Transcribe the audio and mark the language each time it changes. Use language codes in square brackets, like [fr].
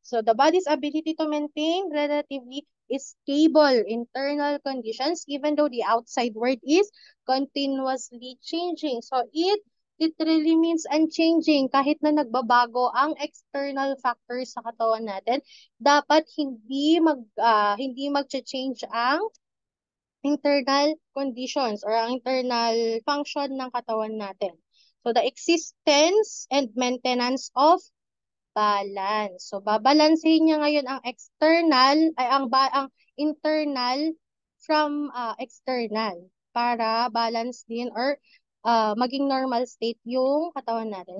[en] So the body's ability to maintain relatively stable internal conditions even though the outside world is continuously changing. So it literally means unchanging. [tl] Kahit na nagbabago ang [en] external factors [tl] sa katawan natin, dapat hindi mag-change ang [en] internal conditions or [tl] ang [en] internal function [tl] ng katawan natin. [en] So the existence and maintenance of balance. [tl] So babalansehin niya ngayon ang ang [en] internal from external [tl] para balance din or maging [en] normal state [tl] yung katawan natin.